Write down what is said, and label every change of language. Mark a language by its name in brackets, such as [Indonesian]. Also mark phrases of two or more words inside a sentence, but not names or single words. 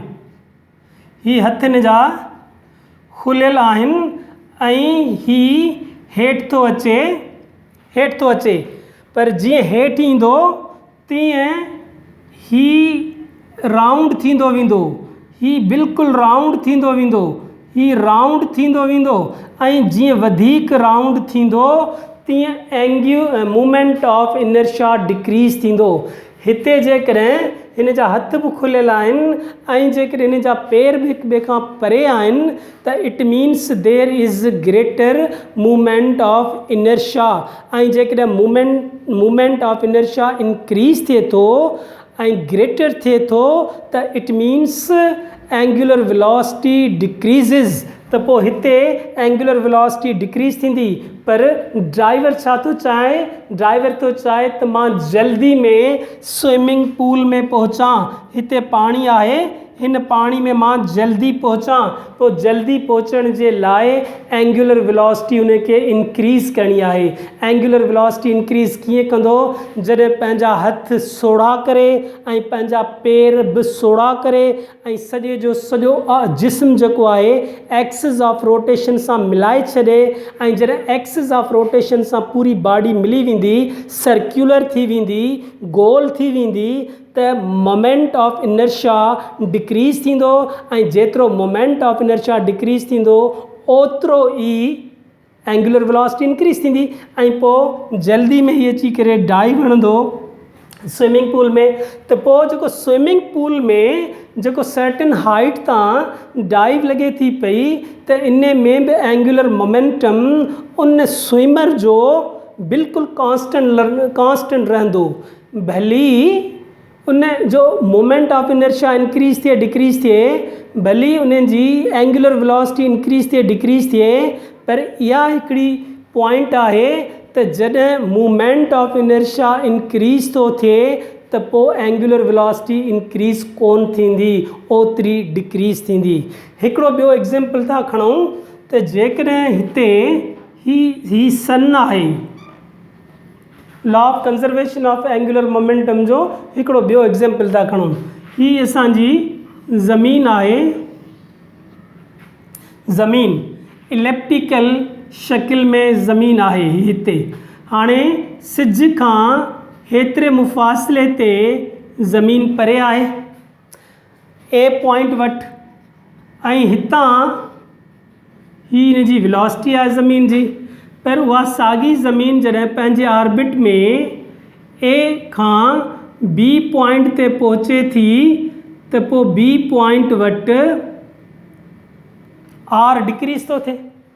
[Sindhi] ही हथ हिन जा खुलियल आहिनि ऐं ही हेठि थो अचे, पर जीअं हेठि ईंदो तीअं ही राउंड थींदो वेंदो, ही बिल्कुलु राउंड थींदो वेंदो, ही राउंड थींदो वेंदो ऐं जीअं वधीक राउंड थींदो तीअं [English] movement of inertia decrease [Sindhi] थींदो. हिते जेकॾहिं हिन जा हथ बि खुलियल आहिनि ऐं जेकॾहिं हिन जा पेर बि हिक ॿिए खां परे आहिनि त [English] it means there is greater movement of inertia. [Sindhi] ऐं जेकॾहिं [English] movement of inertia increase [Sindhi] थिए थो ऐं ग्रेटर थिए थो त [English] it means angular velocity decreases. [Sindhi] त पोइ हिते [English] angular velocity decrease [Sindhi] थींदी. पर ड्राइवर छा थो चाहे, ड्राइवर थो चाहे त मां जल्दी में [English] swimming pool [Sindhi] में पहुचां. हिते पाणी आहे, हिन पाणी में मां जल्दी पहुचां. पोइ जल्दी पहुचण जे लाइ [English] angular velocity [Sindhi] उनखे इंक्रीज़ करणी आहे. [English] angular velocity increase [Sindhi] कीअं कंदो, जॾहिं पंहिंजा हथ सोढ़ा करे ऐं पंहिंजा पेर बि सोढ़ा करे ऐं सॼे जो सॼो जिस्म जेको आहे [English] axis of rotation [Sindhi] सां मिलाए छॾे ऐं जॾहिं [English] axis of rotation [Sindhi] सां पूरी बॉडी मिली वेंदी, सर्क्युलर थी वेंदी, गोल थी वेंदी त [English] moment of inertia decrease [Sindhi] थींदो ऐं जेतिरो [English] moment of inertia decrease [Sindhi] थींदो ओतिरो ई [English] angular velocity increase [Sindhi] थींदी. ऐं पोइ जल्दी में ही अची करे डाइव हणंदो [English] swimming pool [Sindhi] में. त पोइ जेको [English] swimming pool [Sindhi] में जेको [English] certain height [Sindhi] तां डाइव लॻे थी पई त इन में बि [English] angular momentum [Sindhi] उन स्विमर जो बिल्कुलु कांस्टेंट रहंदो. भली उन जो [English] moment of inertia increase [Sindhi] थिए डिक्रीज़ थिए, भली उन जी [English] angular velocity increase [Sindhi] थिए डिक्रीज़ थिए, पर इहा हिकिड़ी पॉइंट आहे त जॾहिं [English] movement of inertia increase [Sindhi] थो थिए त पोइ [English] angular velocity increase [Sindhi] कोन थींदी, ओतिरी डिक्रीज़ थींदी। हिकिड़ो ॿियो एग्ज़ाम्पल था खणूं त जेकॾहिं हिते ही सन आहे, [English] law of conservation of angular momentum [Sindhi] जो हिकिड़ो ॿियो एग्ज़ाम्पल था खणूं। ही असांजी ज़मीन आहे, ज़मीन इलेप्टिकल शकिल में ज़मीन आहे हिते। हाणे सिज खां हेतिरे मुफ़ासिले ते ज़मीन परे आहे [English] A point [Sindhi] वटि, ऐं हितां ही हिन जी वेलोसिटी आहे ज़मीन जी, पर उहा साॻी ज़मीन जॾहिं पंहिंजे ऑर्बिट में ए खां [English] B point [Sindhi] ते पहुचे थी त पोइ [English] B point [Sindhi] वटि [English] R decrease [Sindhi] थो थिए।